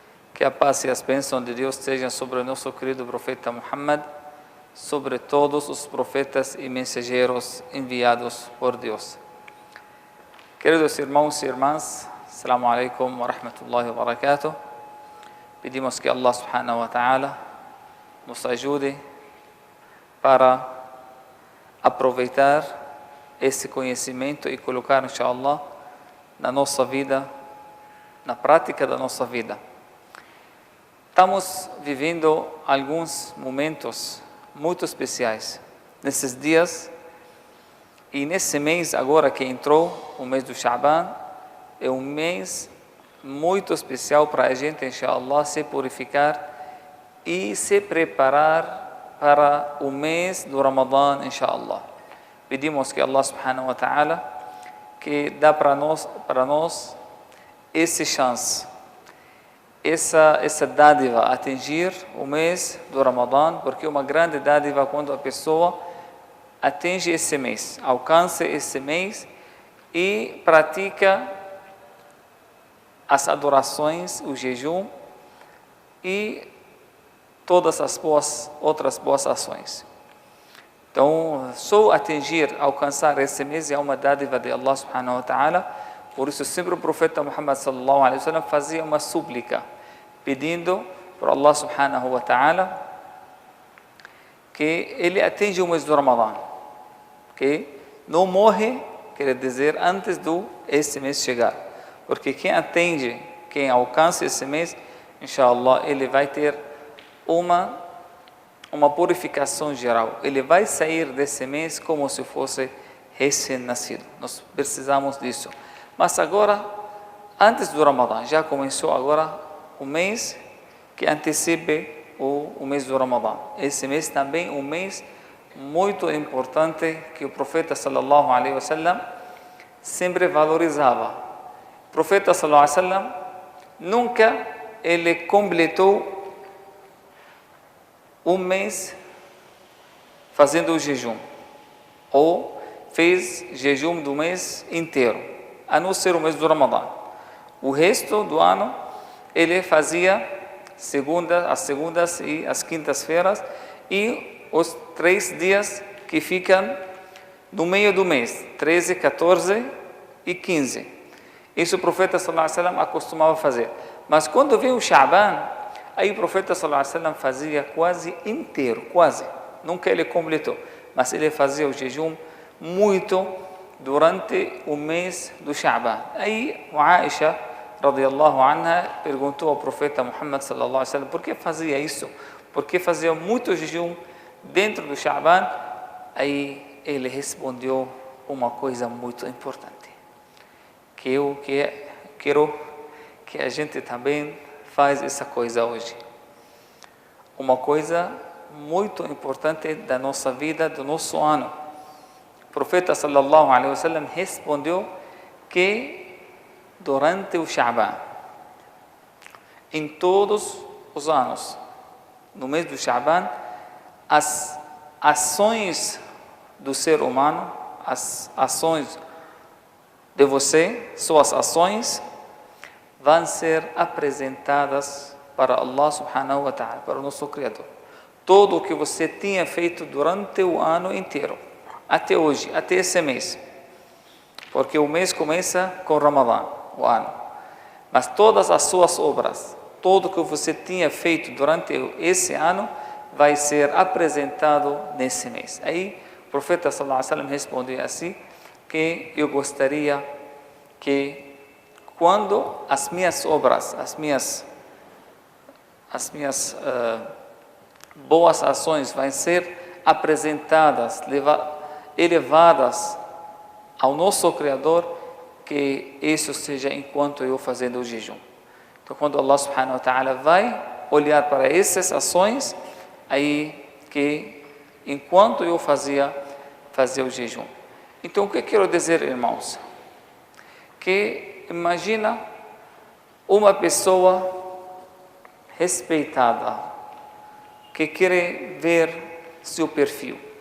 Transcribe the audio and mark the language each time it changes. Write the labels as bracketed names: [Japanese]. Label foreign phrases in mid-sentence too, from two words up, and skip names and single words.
[Portuguese] a paz e as bênçãos de Deus estejam sobre o nosso querido profeta Muhammad, sobre todos os profetas e mensageiros enviados por Deus. Queridos irmãos e irmãs, [Arabic] السلام عليكم ورحمة الله وبركاته. [Portuguese] Pedimos que [Arabic] الله سبحانه وتعالى [Portuguese] nos ajude para aproveitar esse conhecimento e colocar, inshallah, na nossa vida, na prática da nossa vida. Estamos vivendo alguns momentos muito especiais nesses dias e nesse mês agora que entrou, o mês do Sha'ban, é um mês muito especial para a gente, inshallah, se purificar e se preparar para o mês do Ramadã, inshallah. Pedimos que [Arabic] الله سبحانه وتعالى [Portuguese] que dá para nós essa chance, essa dádiva, atingir o mês do Ramadã, porque é uma grande dádiva quando a pessoa atinge esse mês, alcança esse mês e pratica as adorações, o jejum e todas as outras boas ações. Então, só atingir, alcançar esse mês é uma dádiva de [Arabic] الله سبحانه وتعالى. [Portuguese] Por isso, sempre o profeta Muhammad [Arabic] صلى الله عليه وسلم [Portuguese] fazia uma súplica, pedindo para [Arabic] الله سبحانه وتعالى [Portuguese] que ele atinja o mês do Ramadã, que não morre, quer dizer, antes do esse mês chegar. Porque quem atende, quem alcança esse mês, inshallah, ele vai ter uma purificação geral. Ele vai sair desse mês como se fosse recém-nascido. Nós precisamos disso. Mas agora, antes do Ramadã, já começou agora o mês que antecipa o mês do Ramadã. Esse mês também é um mês muito importante que o profeta [Arabic] صلى الله عليه وسلم [Portuguese] sempre valorizava. O profeta [Arabic] صلى الله عليه وسلم [Portuguese] nunca ele completou um mês fazendo o jejum, ou fez jejum do mês inteiro, a não ser o mês do Ramadã. O resto do ano, ele fazia as segundas e as quintas-feiras e os 3 dias que ficam no meio do mês, 13, 14 e 15. Isso o profeta [Arabic] صلى الله عليه وسلم [Portuguese] acostumava fazer. Mas quando veio o Sha'ban, aí o profeta [Arabic] صلى الله عليه وسلم [Portuguese] fazia quase inteiro, quase. Nunca ele completou, mas ele fazia o jejum muito durante o mês do Sha'ban. Aí o Aisha [Arabic] رضي الله عنها, [Portuguese] perguntou ao profeta Muhammad [Arabic] صلى الله عليه وسلم [Portuguese] por que fazia isso, por que fazia muito jejum dentro do Sha'ban. Aí ele respondeu uma coisa muito importante, que eu quero que a gente também faz essa coisa hoje. Uma coisa muito importante da nossa vida, do nosso ano. O profeta [Arabic] صلى الله عليه وسلم [Portuguese] respondeu que durante o Sha'ban, em todos os anos, no mês do Sha'ban, as ações do ser humano, as ações de você, suas ações, vão ser apresentadas para [Arabic] الله سبحانه وتعالى, [Portuguese] para o nosso Criador. Tudo o que você tinha feito durante o ano inteiro, até hoje, até esse mês, porque o mês começa com Ramadã, o ano, mas todas as suas obras, tudo o que você tinha feito durante esse ano, vai ser apresentado nesse mês. Aí o profeta [Arabic] صلى الله عليه وسلم [Portuguese] respondeu assim, que eu gostaria que quando as minhas obras, as minhas boas ações vão ser apresentadas, elevadas ao nosso Criador, que isso seja enquanto eu fazendo o jejum. Então, quando [Arabic] الله سبحانه وتعالى [Portuguese] vai olhar para essas ações, aí que enquanto eu fazia o jejum. Então, o que eu quero dizer, irmãos? Que imagina uma pessoa respeitada que quer ver seu perfil.